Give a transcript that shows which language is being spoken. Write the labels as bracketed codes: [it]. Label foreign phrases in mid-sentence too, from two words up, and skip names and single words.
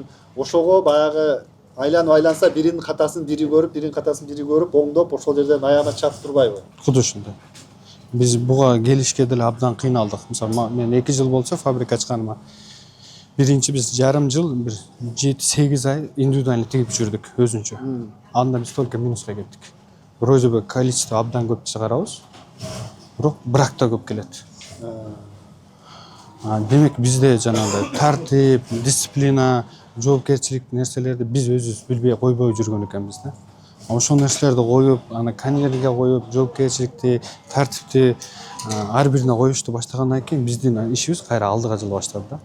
[ky] Ошого баягы айланса биринин катасын бири көрүп, биринин катасын бири көрүп, оңдоп, ошол жерден аягына чаап турбайбы? Куду ошондой. Биз буга келишке деле абдан кыйналдык. Мисалы, мен 2 жыл болчу фабрика ачканыма. Биринчи биз жарым жыл, бир 7-8 ай индивидуально тигип жүрдүк өзүнчө. Анда биз [ru] только минуска [ky] кеттик. [ru] Вроде бы [ky] количество абдан көп чыгарабыз, бирок брак да көп келет. Демек бизде жанагындай тартип, дисциплина, жоопкерчилик нерселерди биз өзүбүз билбей койбой жүргөн экенбиз да. Ошол нерселерди коюп, аны конвейерге коюп, жоопкерчиликти, тартипти ар бирине коюшту баштагандан кийин биздин ишибиз кайра алдыга жыла баштады да.